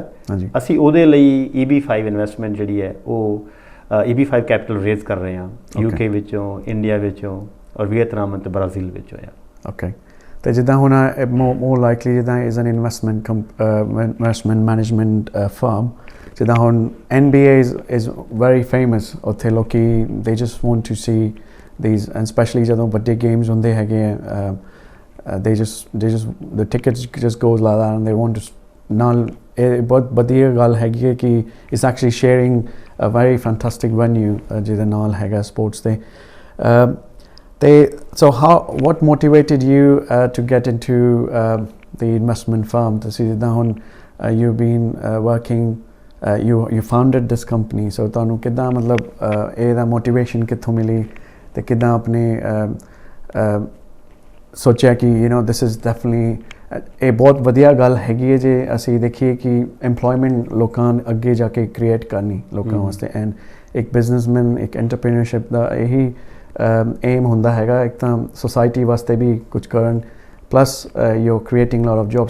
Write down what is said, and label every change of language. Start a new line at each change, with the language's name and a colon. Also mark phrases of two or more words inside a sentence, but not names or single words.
Punjabi: ਅਸੀਂ ਉਹਦੇ ਲਈ EB5 ਇਨਵੈਸਟਮੈਂਟ ਜਿਹੜੀ ਹੈ ਉਹ EB5
English: capital raise
Punjabi: ਕਰ ਰਹੇ ਹਾਂ UK ਵਿੱਚੋਂ, ਇੰਡੀਆ ਵਿੱਚੋਂ ਔਰ ਵੀਅਤਨਾਮ ਅਤੇ ਬ੍ਰਾਜ਼ੀਲ ਵਿੱਚੋਂ। ਓਕੇ। ਤੇ ਜਿੱਦਾਂ ਹੁਣ
English: more likely
Punjabi: ਜਿੱਦਾਂ
English: is an investment management firm,
Punjabi: ਜਿੱਦਾਂ ਹੁਣ
English: NBA is very famous,
Punjabi: ਉੱਥੇ ਲੋਕੀ
English: they just want to see these, and especially
Punjabi: ਜਦੋਂ ਵੱਡੇ ਗੇਮਸ ਹੁੰਦੇ ਹੈਗੇ
English: they just the tickets just goes like that and they want to
Punjabi: ਨਾਲ ਇਹ ਬਹੁਤ ਵਧੀਆ ਗੱਲ ਹੈਗੀ ਹੈ ਕਿ
English: it's actually sharing a very fantastic venue
Punjabi: ਜਿਹਦੇ ਨਾਲ ਹੈਗਾ ਸਪੋਰਟਸ ਦੇ।
English: ਤੇ ਸੋ what motivated you to get into the investment firm?
Punjabi: ਤੁਸੀਂ ਜਿੱਦਾਂ ਹੁਣ
English: you've been working, you founded this company, so
Punjabi: ਤੁਹਾਨੂੰ ਕਿੱਦਾਂ ਮਤਲਬ ਇਹਦਾ ਮੋਟੀਵੇਸ਼ਨ ਕਿੱਥੋਂ ਮਿਲੀ ਤੇ ਕਿੱਦਾਂ ਆਪਣੇ ਸੋਚਿਆ ਕਿ
English: this is definitely
Punjabi: ਇਹ ਬਹੁਤ ਵਧੀਆ ਗੱਲ ਹੈਗੀ ਹੈ ਜੇ ਅਸੀਂ ਦੇਖੀਏ ਕਿ ਐਮਪਲੋਇਮੈਂਟ ਲੋਕਾਂ ਅੱਗੇ ਜਾ ਕੇ ਕ੍ਰੀਏਟ ਕਰਨੀ ਲੋਕਾਂ ਵਾਸਤੇ, ਐਂਡ ਇੱਕ ਬਿਜ਼ਨਸਮੈਨ, ਇੱਕ ਐਂਟਰਪ੍ਰੀਨਰਸ਼ਿਪ ਦਾ ਇਹੀ ਏਮ ਹੁੰਦਾ ਹੈਗਾ, ਇੱਕ ਤਾਂ ਸੋਸਾਇਟੀ ਵਾਸਤੇ ਵੀ ਕੁਝ ਕਰਨ,
English: plus you creating lot of job.